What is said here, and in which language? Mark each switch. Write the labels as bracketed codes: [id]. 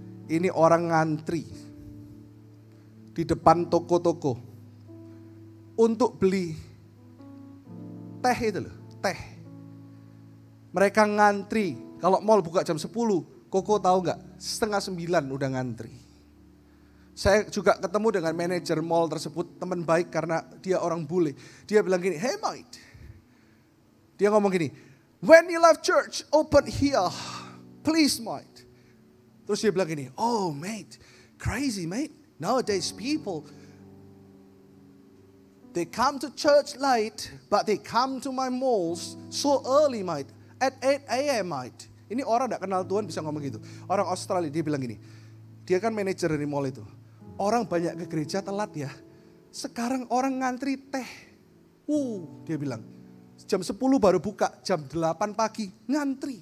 [id] Ini orang ngantri di depan toko-toko untuk beli teh itu loh, teh. Mereka ngantri. Kalau mall buka jam 10, Koko tahu nggak? 8:30 udah ngantri. Saya juga ketemu dengan manajer mall tersebut, teman baik karena dia orang bule. Dia bilang gini, [en] hey mate. [id] Dia ngomong gini, [en] when you love church, open here. Please mate. [id] Terus dia bilang gini, [en] oh mate, crazy mate. Nowadays people, they come to church late, but they come to my malls so early mate. At 8 a.m. mate. [id] Ini orang gak kenal Tuhan bisa ngomong gitu. Orang Australia dia bilang gini, dia kan manajer dari mall itu. Orang banyak ke gereja telat ya. Sekarang orang ngantri teh. Dia bilang, jam 10 baru buka, jam 8 pagi ngantri.